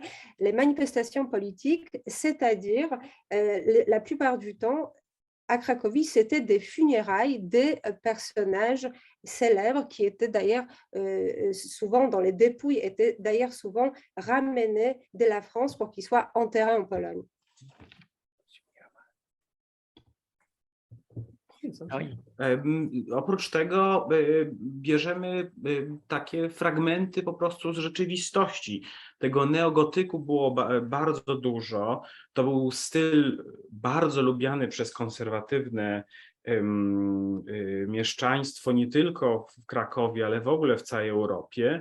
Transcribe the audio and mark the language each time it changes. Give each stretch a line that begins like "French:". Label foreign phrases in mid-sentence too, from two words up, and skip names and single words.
French: Les manifestations politiques, c'est-à-dire la plupart du temps, à Cracovie, c'était des funérailles des personnages célèbres qui étaient d'ailleurs souvent dans les dépouilles, étaient d'ailleurs souvent ramenés de la France pour qu'ils soient enterrés en Pologne.
Polish: coś?
French: Ah oui.
Polish: Oprócz tego bierzemy takie fragmenty po prostu z rzeczywistości. Tego neogotyku było bardzo dużo. To był styl bardzo lubiany przez konserwatywne mieszczaństwo, nie tylko w Krakowie, ale w ogóle w całej Europie.